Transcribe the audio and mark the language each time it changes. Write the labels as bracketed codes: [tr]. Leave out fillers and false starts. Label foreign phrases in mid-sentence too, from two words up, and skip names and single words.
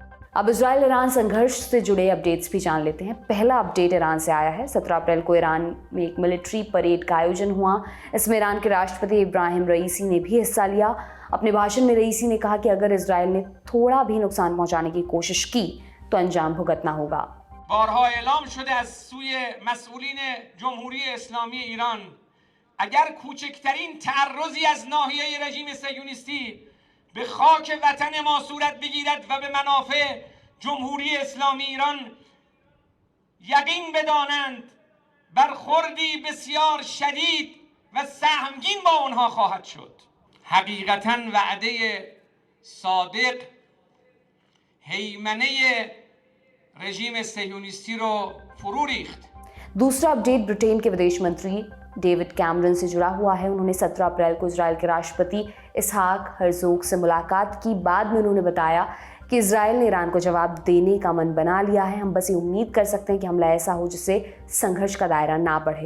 [hi] अब इजराइल ईरान संघर्ष से जुड़े अपडेट्स भी जान लेते हैं। पहला अपडेट ईरान से आया है। 17 अप्रैल को ईरान में एक मिलिट्री परेड का आयोजन हुआ। इसमें ईरान के राष्ट्रपति इब्राहिम रईसी ने भी हिस्सा लिया। अपने भाषण में रईसी ने कहा कि अगर इजराइल ने थोड़ा भी नुकसान पहुंचाने की कोशिश की तो अंजाम भुगतना होगा। [fa] بارها اعلام شده از سوی مسئولین جمهوری اسلامی ایران اگر کوچکترین تعرضی از ناحیه رژیم صهیونیستی به خاک وطن ما صورت بگیرد و به منافع جمهوری اسلامی ایران یقین بدانند برخوردی بسیار شدید و سهمگین با آنها خواهد شد. حقیقتاً وعده صادق هیمنه رژیم صهیونیستی رو فرو ریخت. [hi] दूसरा अपडेट ब्रिटेन के विदेश मंत्री डेविड कैमरन से जुड़ा हुआ है। उन्होंने 17 अप्रैल को इजराइल के राष्ट्रपति इसहाक हर्जोग से मुलाकात की। बाद में उन्होंने बताया कि इजराइल ने ईरान को जवाब देने का मन बना लिया है। हम बस ये उम्मीद कर सकते हैं कि हमला ऐसा हो जिससे संघर्ष का दायरा ना बढ़े।